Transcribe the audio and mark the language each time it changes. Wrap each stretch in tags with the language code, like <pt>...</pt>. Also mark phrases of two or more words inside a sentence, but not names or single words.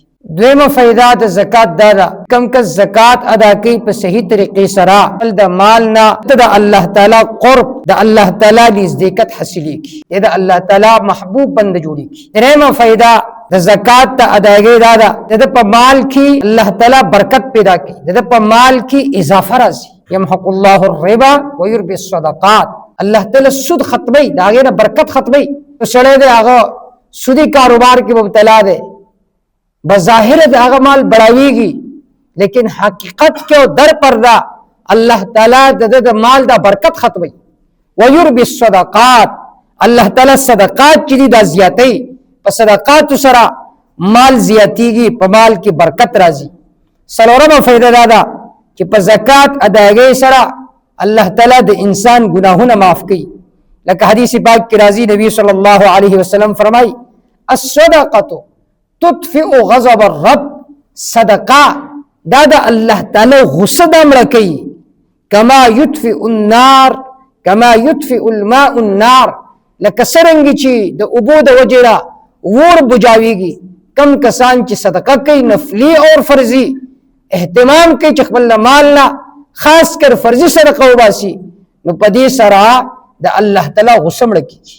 <ps>دویمه فائدہ د زکات دا ده کم کس زکات ادا کوي په صحیح طریقې سره د مال نه د الله تعالی قرب د الله تعالی نزدېکت حاصلېږي، د الله تعالی محبوب بند جوړېږي. دریمه فائدہ د زکات ته ادایګۍ دا ده د په مال کې الله تعالی برکت پیدا کوي، د په مال کې اضافه راځي.</ps> <ar>يمحق الله الربا ويربي الصدقات.</ar> <ps>الله تعالی سود ختمي، دا غیر برکت ختمي. سړی د هغه سودی کاروبار کې مبتلا دی، بظاهر د هغه مال بڑھاویږي لیکن حقیقت کې در پردا الله تعالی د مال دا برکت ختمي.</ps> <ar>ويربي الصدقات.</ar> <ps>الله تعالی صدقات چې دا زیاتې په صدقات سره مال زیاتېږي، په مال کې برکت راځي. څلورمه فائدہ دا ده چې په زکات ادایګۍ سره الله تعالی د انسان ګناهونه معاف کوي. لکه حدیث پاک کې راځي نبی</ps> <ar>صلی الله علیه وسلم</ar> <ps>فرمایي</ps> <ar>الصدقه تطفئ غضب الرب.</ar> <ps>صدقه دا د الله تعالی غصه د مړه کوي.</ps> <ar>کما یطفئ النار کما یطفئ الماء النار.</ar> <ps>لکه څرنګه چې د اوبو د وجه ور بجاویږي. کم کسان چې صدقه کوي نفلی او فرضی اهتمام کوي چې خپل مال نه خاص کر فرضی صدقه وباسي نو په دې سره د الله تعالی غصه مړه کیږي.</ps>